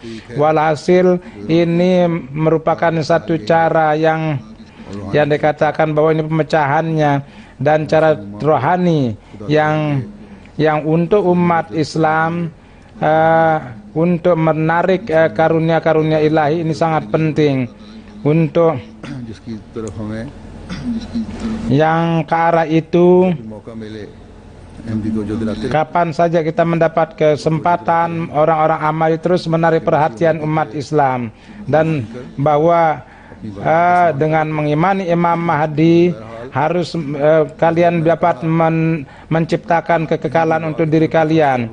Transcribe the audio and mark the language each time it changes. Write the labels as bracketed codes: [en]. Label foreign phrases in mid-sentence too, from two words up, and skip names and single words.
[id] Walhasil ini merupakan satu cara yang dikatakan bahwa ini pemecahannya, dan cara rohani yang untuk umat Islam untuk menarik karunia-karunia ilahi ini sangat penting. Untuk yang ke arah itu [ur] अहमदी को जो दिलाते रहे। [id] kapan saja kita mendapat kesempatan, orang-orang Ahmadi terus menarik perhatian umat Islam, dan bahwa dengan mengimani Imam Mahdi harus kalian dapat menciptakan kekekalan untuk diri kalian.